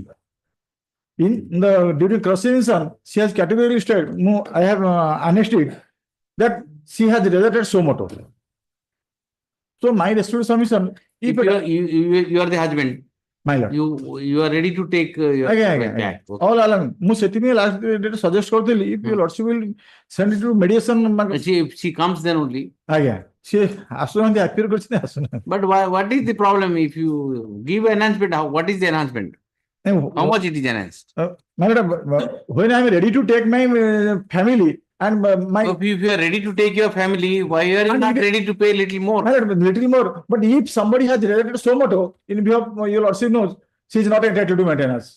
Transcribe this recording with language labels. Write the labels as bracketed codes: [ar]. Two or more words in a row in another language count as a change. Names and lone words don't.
[en] During cross-examination, she has categorically stated, no, I have understood that she has rejected so moto. So my restricted submission, If you are the husband, my lord, you are ready to take your wife back. Okay. all along, [or] ମୁଁ ସେଥିପାଇଁ [en] last date suggest କରିଥିଲି, if your lordship will send it to mediation. If she comes then only. [or] ଆଜ୍ଞା, ସେ ଆସୁନାହାନ୍ତି, appear କରିଛନ୍ତି, ଆସୁନାହାନ୍ତି. [en] But what is the problem if you give enhancement? What is the enhancement? How much it is enhanced? My lord, when I am ready to take my family and my. So if you are ready to take your family, why are you not ready to pay little more? My lord, little more. But if somebody has rejected so much, in view of your lordship knows, she is not entitled to maintenance.